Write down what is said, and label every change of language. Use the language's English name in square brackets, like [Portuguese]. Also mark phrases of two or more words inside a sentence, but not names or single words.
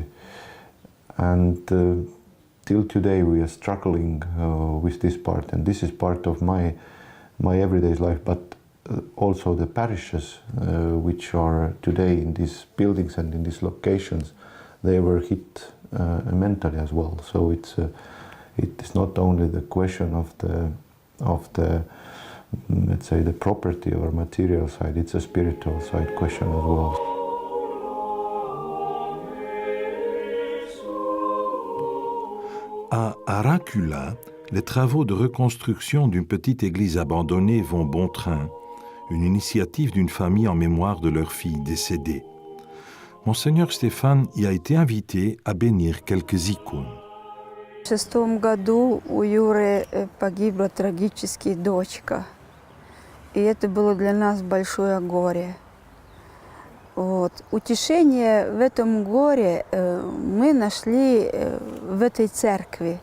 [English] And till today we are struggling with this part, and this is part of my everyday life, but also the parishes which are today in these buildings and in these locations, they were hit mentally as well. So it is not only the question of the let's say the property or material side, it's a spiritual side question as well. [French] À Aracula, les travaux de reconstruction d'une petite église abandonnée vont bon train, une initiative d'une famille en mémoire de leur fille décédée. Monseigneur Stéphane y a été invité à bénir quelques icônes. [Russian] В 2006 году у Юры погибла трагически дочка. И это было для нас большое горе. Вот. Утешение в этом горе мы нашли в этой церкви.